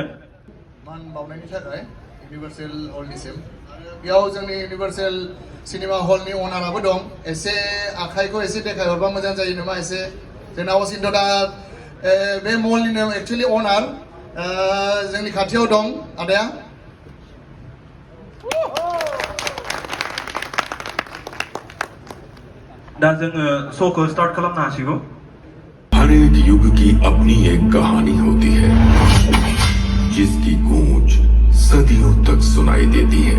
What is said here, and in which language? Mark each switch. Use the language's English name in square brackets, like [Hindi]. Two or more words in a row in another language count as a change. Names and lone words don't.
[Bodo] मान बावनायनि थाखाय इउनिभार्सेल हलनिसिम बेयाव जोंनि इउनिभार्सेल सिनेमा हलनि अनाराबो दं एसे आखाइखौ एसे देखायहरबा मोजां जायो नामा एसे जोंना असिन्थ दा बे मलनिनो एक्चुअलि अनार जोंनि खाथियाव दं आदाया दा जोङो श'खौ स्टार्ट खालामनो हासिगौ [Hindi] हर एक युग की अपनी एक कहानी होती है जिसकी गूंज सदियों तक सुनाई देती है